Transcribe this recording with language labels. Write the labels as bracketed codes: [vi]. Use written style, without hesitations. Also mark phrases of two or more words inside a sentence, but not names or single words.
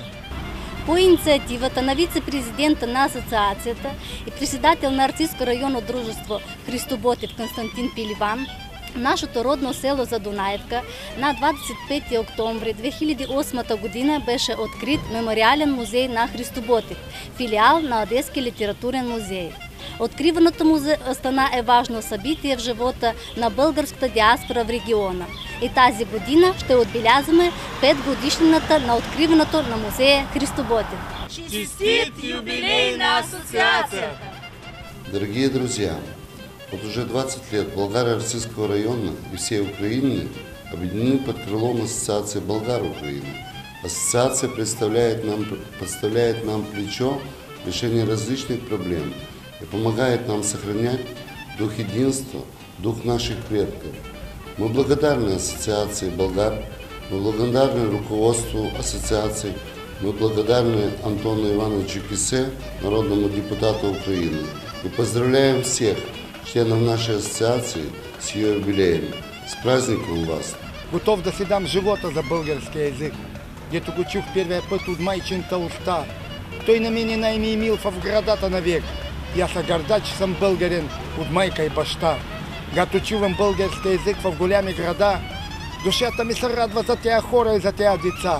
[bg] По инициативата на вице-президента на асоциацията и председател на Арцизско районно дружество Христо Ботев Константин Пиливан, нашето родно село Задунаевка на 25 октомври 2008 година беше открит мемориален музей на Христо Ботев, филиал на Одески литературен музей. Откриването му стана важно събитие в живота на българската диаспора в региона. И тази година ще отбелязваме 5 годишнината на откриването на музея Христо Ботев. Честит юбилей на асоциацията! [ru] Дорогие друзья, вот уже 20 лет Болгар Арцизского района и всей Украины объединены под крылом Ассоциации болгар Украины. Ассоциация подставляет нам плечо в решении различных проблем и помогает нам сохранять дух единства, дух наших предков. Мы благодарны Ассоциации болгар, мы благодарны руководству Ассоциации, мы благодарны Антону Ивановичу Кисе, народному депутату Украины. И поздравляем всех членов нашей ассоциации с ее юбилеем. С праздником вас! [bg] Готов да си дам живота за българския език, дето го чух первия път от майчинта уста. Той на мене най-ми мил в градата навек. И аз се горда, че съм българин от майка и баща. Когато чувам български език в голями града, душата ми се радва за тия хора и за тия деца.